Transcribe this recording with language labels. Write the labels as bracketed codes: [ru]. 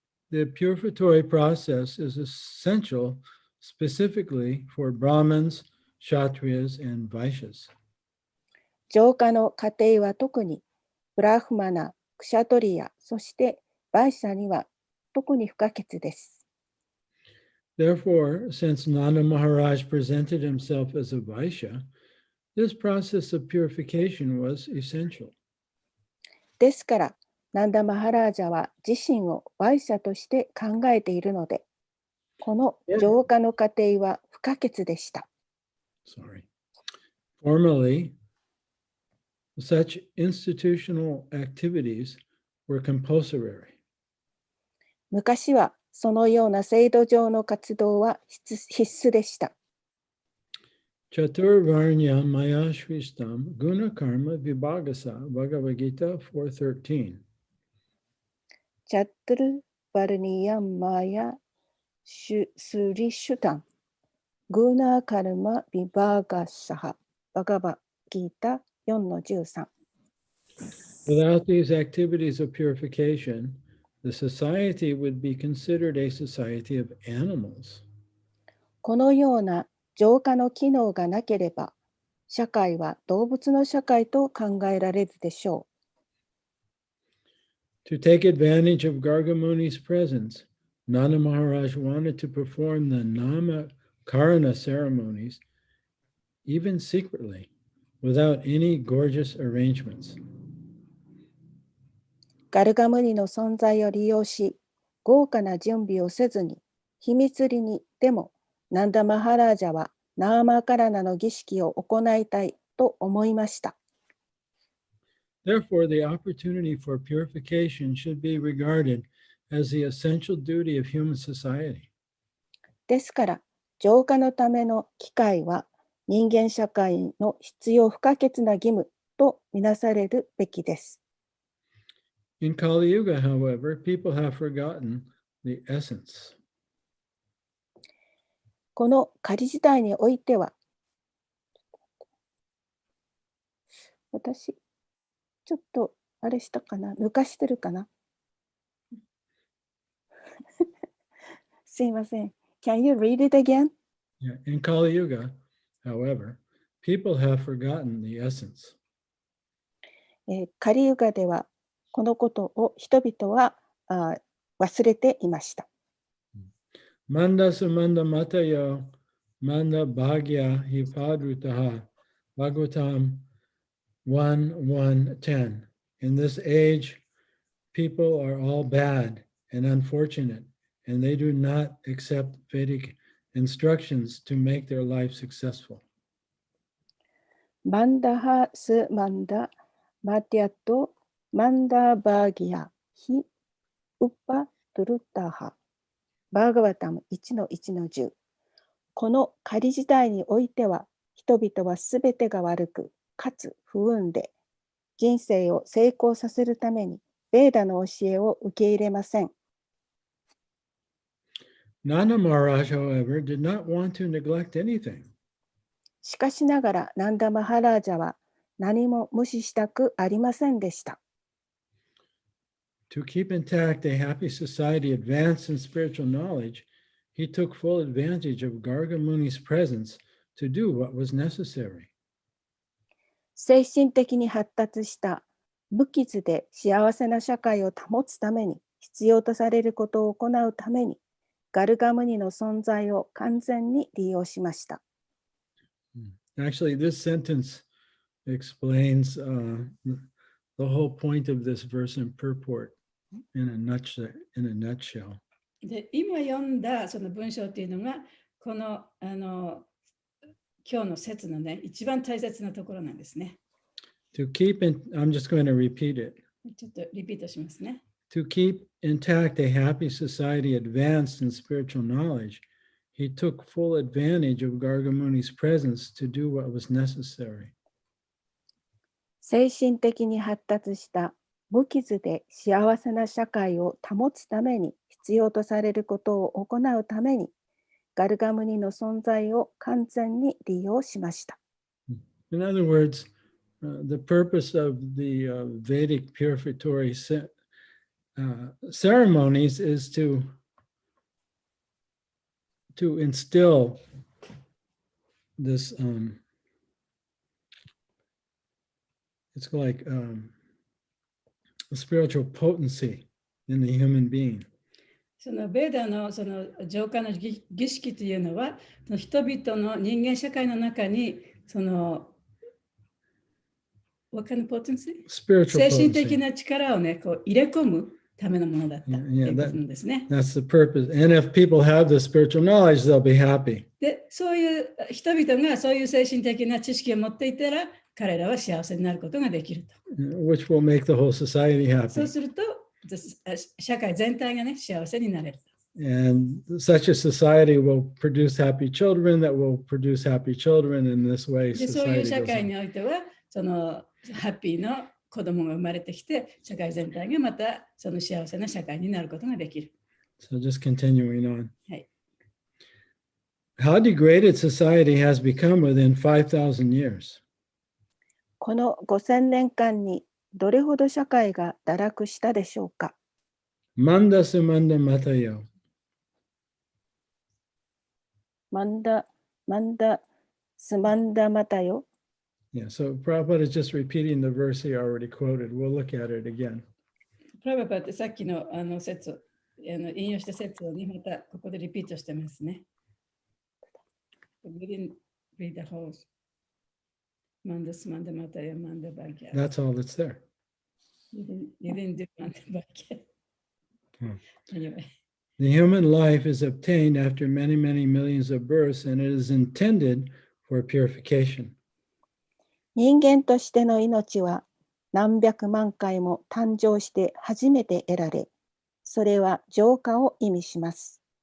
[en] The purificatory process is essential specifically for Brahmins, Kshatriyas, and Vaishyas. [ja] 浄化の過程は特にブラフマナ、クシャトリヤ、そしてバイシャには特に不可欠です。 [en] Therefore, since Nanda Maharaj presented himself as a Vaishya, this process of purification was essential. [ja] ですから、ナンダ・マハラージャは自身をワイシャとして考えているので、この浄化の過程は不可欠でした。 [en] Formerly, such institutional activities were compulsory. [ja] 昔はそのような制度上の活動は必須でした。 [sa] Chatur Varnya Maya Shristam Guna Karma Vibhagasa Bhagavad Gita 4:13. チャトゥルバルニヤマヤスリシュタングーナーカルマビバーガサハバガバギータ 4-13。 [en] Without these activities of purification, the society would be considered a society of animals. [ja] このような浄化の機能がなければ、社会は動物の社会と考えられるでしょう。 [en] To take advantage of Gargamuni's presence, Nanda Maharaj wanted to perform the Namakarana ceremonies, even secretly, without any gorgeous arrangements. [ja] ガルガムニの存在を利用し、豪華な準備をせずに、秘密裏にでも、ナンダ・マハラージャはナーマカラナの儀式を行いたいと思いました。 [en] Therefore, the opportunity for purification should be regarded as the essential duty of human society. [ja] ですから、浄化のための機会は人間社会の必要不可欠な義務とみなされるべきです。 [en] In Kali Yuga, however, people have forgotten the essence. [ja] この仮時代においては、私、ちょっとあれしたかな、抜かしてるかな。すいません。 [en] Can you read it again? Yeah. In Kali Yuga, however, people have forgotten the essence. [ja] カリユガではこのことを人々は忘れていました。 [sa] Manda sumanda matayo, manda bhagya hipadrutaha, Bhagavatam 1:10. [en] In this age, people are all bad and unfortunate, and they do not accept Vedic instructions to make their life successful. [sa] マンダハスマンダマティアトマンダバーギアヒウパトゥルタハバーガバタム 1-1-10。 [ja] この仮時代においては人々はすべてが悪くかつ不運で人生を成功させるためにベーダの教えを受け入れません。 [en] Nanda Maharaj, however, did not want to neglect anything. [ja] しかしながらナンダ・マハラージャは何も無視したくありませんでした。 [en] To keep intact a happy society advanced in spiritual knowledge, he took full advantage of Garga Muni's presence to do what was necessary. [ja] 精神的に発達した無傷で幸せな社会を保つために必要とされることを行うためにガルガムニの存在を完全に利用しました。 [en] Actually, this sentence explains the whole point of this verse and purport in a nutshell. [ja] で今読んだその文章っていうのがこの今日の説のね一番大切なところなんですね。 [en] To keep in, I'm just going to repeat it. [ja] ちょっとリピートしますね。 [en] To keep intact a happy society advanced in spiritual knowledge, he took full advantage of Garga Muni's presence to do what was necessary. [ja] 精神的に発達した無傷で幸せな社会を保つために必要とされることを行うためにガルガムニの存在を完全に利用しました。 [en] In other words, the purpose of the Vedic purificatory ceremonies is to instill this it's like a spiritual potency in the human being. [ja] そのベーダのその浄化の儀式というのはその人々の人間社会の中にその [en] What kind of potency? Spiritual [ja] 精神的 [en] potency. [ja] な力をね、こう入れ込むためのものだったということなんですね。 [en] That's the purpose. And if people have the spiritual knowledge, they'll be happy. [ja] で、そういう人々がそういう精神的な知識を持っていたら、彼らは幸せになることができると。 [en] Which will make the whole society [ja] そう [en] happy. [ja] すると、社会全体がね、幸せになれる。 [en] And such a society will produce happy children that will produce happy children. In this way, [ja] で、そういう [en] society [ja] 社 [en] goes [ja] 会 [en] on. [ja] においては、そのハッピーの子供が生まれてきて、社会全体がまたその幸せな社会になることができる。 [en] So just continuing on. [ja] はい。 [en] How degraded society has become within 5,000 years. [ja] この5000年間にどれほど社会が堕落したでしょうか。 [sa] Manda sumanda matayo. マンダスマンダマタよ。 [en] Yeah, so Prabhupada is just repeating the verse he already quoted. We'll look at it again. [ja] プラバパってさっきの説、引用した説をまたここでリピートしてますね。 [en] We didn't read the whole. [sa] Manda smanda mataya manda bhagya. [en] That's all that's there. You didn't do manda bhagya. Anyway. The human life is obtained after many, many millions of births, and it is intended for purification. [ja] 人間としての命は何百万回も誕生して初めて得られ、それは浄化を意味します。